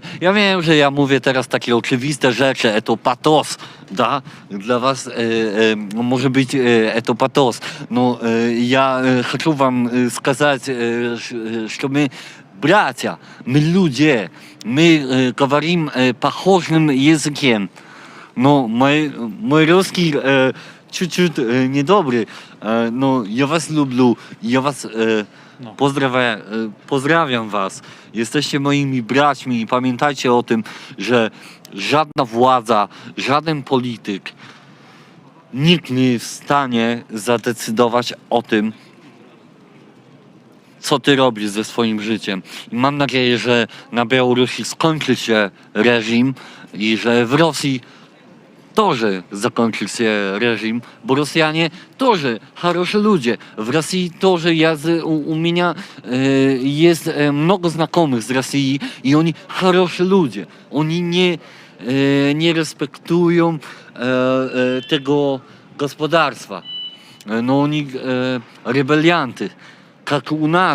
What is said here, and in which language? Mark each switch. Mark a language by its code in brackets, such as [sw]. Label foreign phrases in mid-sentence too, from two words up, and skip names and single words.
[pl] Ja wiem, że ja mówię teraz takie oczywiste rzeczy, [ru] это патос, да? [pl] Dla was może być [ru] это патос. [pl] No, ja chcę wam сказать, że my bracia, my ludzie, my [ru] говорим похожим языком. [pl] No, mój ruski чуть-чуть niedobry. No, ja was lubię, ja was pozdrawiam was. Jesteście moimi braćmi i pamiętajcie o tym, że żadna władza, żaden polityk, nikt nie jest w stanie zadecydować o tym, co ty robisz ze swoim życiem. I mam nadzieję, że na Białorusi skończy się reżim i że w Rosji тоже zakończy się reżim, bo Rosjanie [ru] тоже хорошие [pl] ludzie. W Rosji [ru] тоже у меня [pl] jest mnogo znajomych z Rosji i oni хорошие ludzie. Oni nie respektują tego gospodarstwa. No oni rebelianty. Jak u nas,